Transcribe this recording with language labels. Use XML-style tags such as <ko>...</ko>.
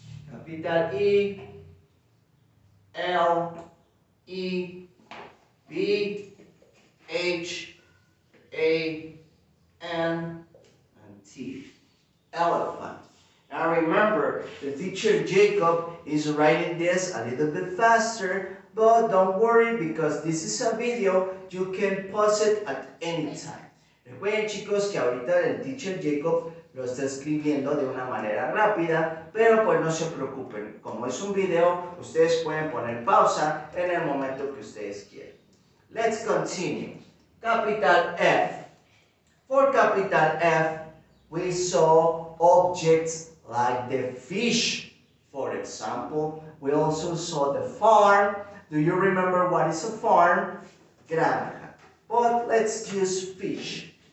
<en>Capital E, L, E, B, H, A, N, and T. Elephant. Now remember, the teacher Jacob is writing this a little bit faster, but don't worry because this is a video, you can pause it at any time.</en> <es>Recuerden chicos que ahorita el teacher Jacob lo está escribiendo de una manera rápida, pero pues no se preocupen, como es un video, ustedes pueden poner pausa en el momento que ustedes quieran.</es> <en>Let's continue. Capital F. For capital F, we saw objects like the fish, for example. We also saw the farm. Do you remember what is a farm? Granja. But let's use fish.</en>